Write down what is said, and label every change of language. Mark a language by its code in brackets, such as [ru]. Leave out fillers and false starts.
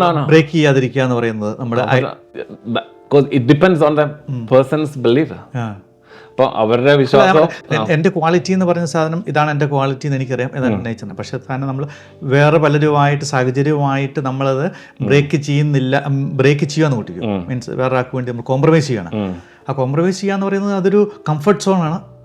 [ml] Break ചെയ്യാതിരിക്കുക എന്ന് പറയുന്നത് നമ്മുടെ [en] because it depends on the person's belief. [ml] അപ്പോൾ അവരുടെ വിശ്വാസം. എൻ്റെ ക്വാളിറ്റി എന്ന് പറയുന്ന സാധനം ഇതാണ് എൻ്റെ ക്വാളിറ്റി എന്ന് എനിക്കറിയാം, എന്നാണ് നേച്ചറിന്. പക്ഷേ തന്നെ നമ്മൾ വേറെ പലരുമായിട്ട് സാഹചര്യമായിട്ട് നമ്മളത് ബ്രേക്ക് ചെയ്യുകയെന്ന് കൂട്ടിക്കും. മീൻസ് വേറെ ആൾക്ക് വേണ്ടി നമ്മൾ കോംപ്രമൈസ് ചെയ്യണം. ആ കോംപ്രമൈസ് ചെയ്യുക എന്ന് പറയുന്നത് അതൊരു കംഫർട്ട് സോണാണ്.